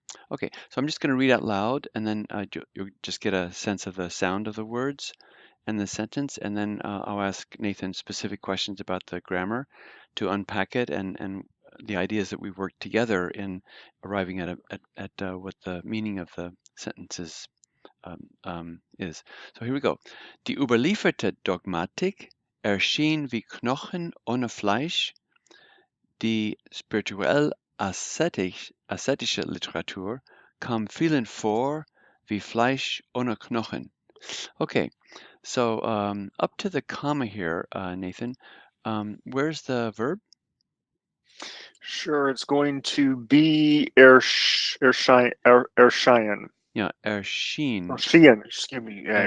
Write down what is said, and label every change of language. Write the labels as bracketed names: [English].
[English] Okay, so I'm just going to read out loud, and then you'll just get a sense of the sound of the words and the sentence, and then I'll ask Nathan specific questions about the grammar to unpack it and the ideas that we worked together in arriving at what the meaning of the sentences ist. So here we go. [German] Die überlieferte Dogmatik erschien wie Knochen ohne Fleisch. Die spirituell-ascetische Literatur kam vielen vor wie Fleisch ohne Knochen. [English] Okay, so up to the comma here, Nathan, where's the verb? Sure, it's going to be erscheinen. Yeah, erschien. Erschien, excuse me. Yeah,